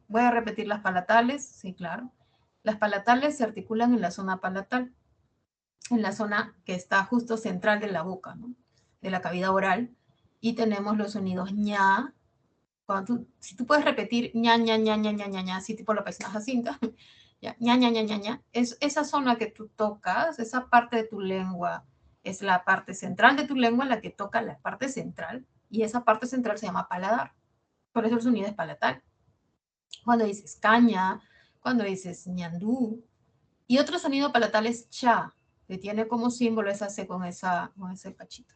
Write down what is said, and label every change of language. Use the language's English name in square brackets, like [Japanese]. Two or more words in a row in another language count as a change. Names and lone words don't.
[Spanish] Voy a repetir las palatales, sí, claro. Las palatales se articulan en la zona palatal, en la zona que está justo central de la boca, ¿no? De la cavidad oral, y tenemos los sonidos ña. Si tú puedes repetir ña, ña, ña, ña, ña, ña, ña, así tipo la paisana Jacinta, ña, ña, ña, ña, ña, ña, es esa zona que tú tocas, esa parte de tu lengua, es la parte central de tu lengua la que toca la parte central, y esa parte central se llama paladar. Por eso el sonido es palatal. Cuando dices caña, cuando dices ñandú, y otro sonido palatal es cha, que tiene como símbolo esa C con ese cachito.